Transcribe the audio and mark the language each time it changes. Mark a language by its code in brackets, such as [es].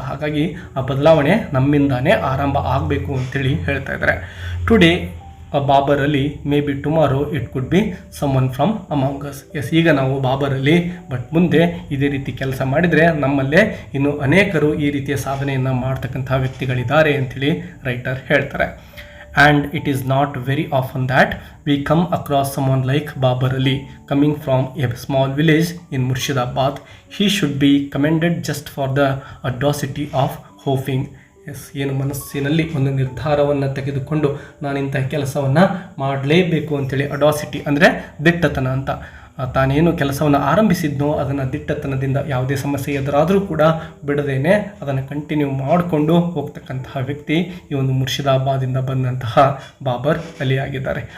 [kn] ಹಾಗಾಗಿ ಆ ಬದಲಾವಣೆ ನಮ್ಮಿಂದಾನೇ ಆರಂಭ ಆಗಬೇಕು ಅಂತೇಳಿ ಹೇಳ್ತಾ ಇದ್ದಾರೆ. [en] Today Babar Ali, may be tomorrow it could be someone from among us. [kn] S, ಈಗ ನಾವು ಬಾಬರ್ ಅಲಿ, ಬಟ್ ಮುಂದೆ ಇದೇ ರೀತಿ ಕೆಲಸ ಮಾಡಿದರೆ ನಮ್ಮಲ್ಲೇ ಇನ್ನು ಅನೇಕರು ಈ ರೀತಿಯ ಸಾಧನೆಯನ್ನು ಮಾಡ್ತಕ್ಕಂತಹ ವ್ಯಕ್ತಿಗಳಿದ್ದಾರೆ ಅಂಥೇಳಿ ರೈಟರ್ ಹೇಳ್ತಾರೆ. [en] And it is not very often that we come across someone like Babar Ali coming from a small village in Murshidabad. He should be commended just for the audacity of hoping. [kn] S, ಏನು ಮನಸ್ಸಿನಲ್ಲಿ ಒಂದು ನಿರ್ಧಾರವನ್ನು ತೆಗೆದುಕೊಂಡು ನಾನಿಂಥ ಕೆಲಸವನ್ನು ಮಾಡಲೇಬೇಕು ಅಂಥೇಳಿ, audacity ಅಂದರೆ ದಿಟ್ಟತನ ಅಂತ. ತಾನೇನು ಕೆಲಸವನ್ನು ಆರಂಭಿಸಿದ್ನೋ ಅದನ್ನು ದಿಟ್ಟತನದಿಂದ ಯಾವುದೇ ಸಮಸ್ಯೆ ಎದುರಾದರೂ ಕೂಡ ಬಿಡದೇನೆ ಅದನ್ನು ಕಂಟಿನ್ಯೂ ಮಾಡಿಕೊಂಡು ಹೋಗ್ತಕ್ಕಂತಹ ವ್ಯಕ್ತಿ ಈ ಒಂದು ಮುರ್ಷಿದಾಬಾದಿಂದ ಬಂದಂತಹ ಬಾಬರ್ ಅಲಿ ಆಗಿದ್ದಾರೆ.